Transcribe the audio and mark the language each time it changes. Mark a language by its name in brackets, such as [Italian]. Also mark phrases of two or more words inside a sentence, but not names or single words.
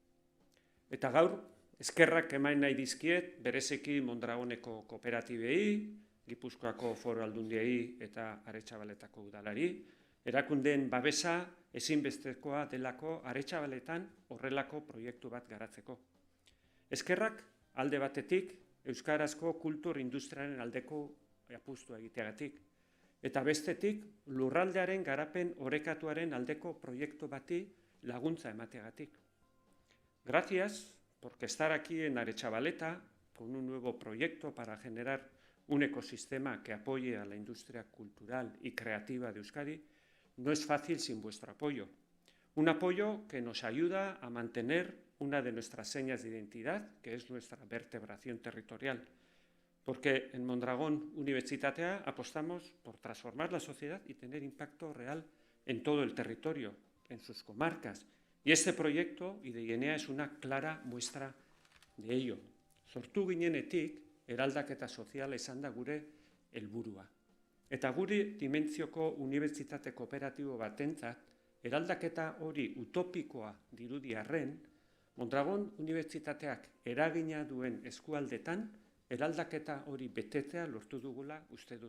[Basque] Eta gaur, eskerrak eman nahi dizkiet bereziki Mondragoneko kooperatibei, Gipuzkoako Foru Aldundiei eta Aretxabaletako udalari, erakundeen babesa ezinbestekoa delako Aretxabaletan horrelako proiektu bat garatzeko. Eskerrak alde batetik euskarazko kultur industriaren aldeko apustua egiteagatik, eta bestetik lurraldearen garapen orekatuaren aldeko proiektu bati laguntza emateagatik. [Spanish] Gracias porque estar aquí en Aretxabaleta con un nuevo proyecto para generar un ecosistema que apoye a la industria cultural y creativa de Euskadi no es fácil sin vuestro apoyo. Un apoyo que nos ayuda a mantener una de nuestras señas de identidad, que es nuestra vertebración territorial. Porque en Mondragón Unibertsitatea apostamos por transformar la sociedad y tener impacto real en todo el territorio, en sus comarcas. Y este proyecto, Ideienea, es una clara muestra de ello. [Basque] Sortu ginenetik, eraldaketa soziala izan da gure helburua. Eta gure dimentzioko unibertsitate kooperatibo batentzat, eraldaketa hori utopikoa dirudi arren, Mondragon Unibertsitateak eragina duen eskualdetan, eraldaketa hori betetzea lortu dugula uste dut.